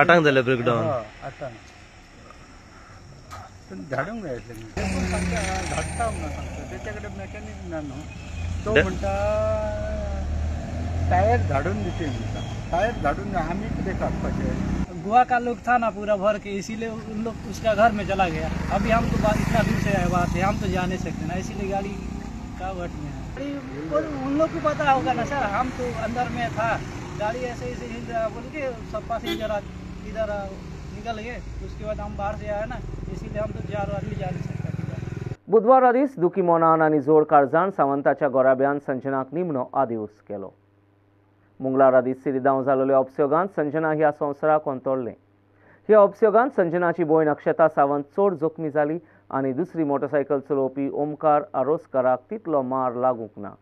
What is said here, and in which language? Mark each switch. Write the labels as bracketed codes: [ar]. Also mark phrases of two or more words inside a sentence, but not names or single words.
[kok] 8 जाले ब्रेकडावन 8 पण धाडूंक जाय धाडटा म्हणून सांगता तेच्या कडेन मॅकॅनिक ना न्हू तो म्हणटा टायर धाडून दिते म्हणटा। टायर धाडून आमी कितें काडपाचें। [hi] गोवा का लोग था ना पूरा भर के, इसीलिए उन लोग उसका घर में चला गया। अभी हम तो इतना दूर से आए बात है, हम तो जा नहीं सकते ना, इसीलिए गाड़ी का वट में है। उन लोग को पता होगा ना सर, हम तो अंदर में था, गाड़ी ऐसे ऐसे हिल रहा बोल के सब पैसेंजर इधर निकल गए, उसके बाद हम बाहर से आए ना, इसीलिए हम तो 4 आदमी जा नहीं सकते। [kok] बुधवारा दीस दुखी मोनान आनी जोड काळजाण सावंताच्या गोराब्यान संजनाक निमणो आदिवस केलो। मंगळारा दीस सिरिदांव जाल्ल्या अपसयोगांत संजना ह्या संवसाराक अंतरलें। ह्या अपसयोगांत संजनाची भयण अक्षता सावंत चड जखमी जाली आनी दुसरी मोटरसायकल चलोवपी ओमकार आरोसकाराक तितलो मार लागूंक ना।